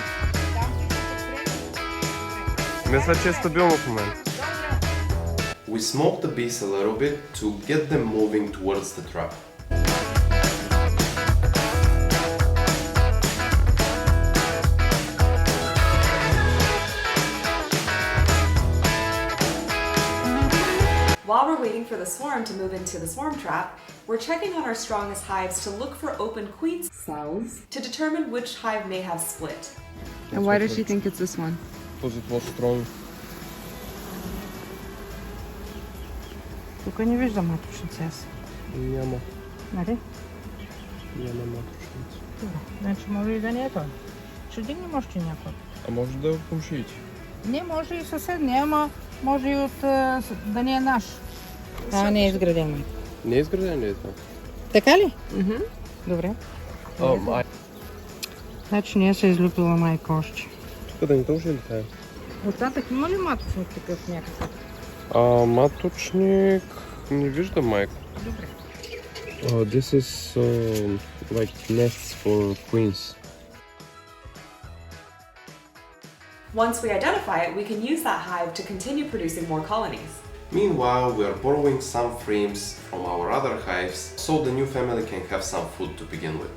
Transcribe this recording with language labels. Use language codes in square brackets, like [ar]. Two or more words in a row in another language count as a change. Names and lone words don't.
[bg] Мисля, че е стабилно в момента. [en] We smoke the bees a little bit to get them moving towards the trap. While we're waiting for the swarm to move into the swarm trap, we're checking on our strongest hives to look for open queen cells to determine which hive may have split. And why does she think it's this one? Because it was strong. [bg] Тук не виждам маточница аз. Няма. Нали? Няма маточница. Значи може и да не е той. Ще дигнем още някой. А може да е от комшиите? Не, може и съседния, ама може и от да не е наш. Не е изграден. Не е изграден ли е това? Така ли? Добре. Май. Значи не се излюпила майка още. Тук да не точно ли това е? Остатък има ли маточник такъв някакъв? Маточник... не виждам майка. Добре. [en] This is like nests for queens. Once we identify it, we can use that hive to continue producing more colonies. Meanwhile, we are borrowing some frames from our other hives so the new family can have some food to begin with.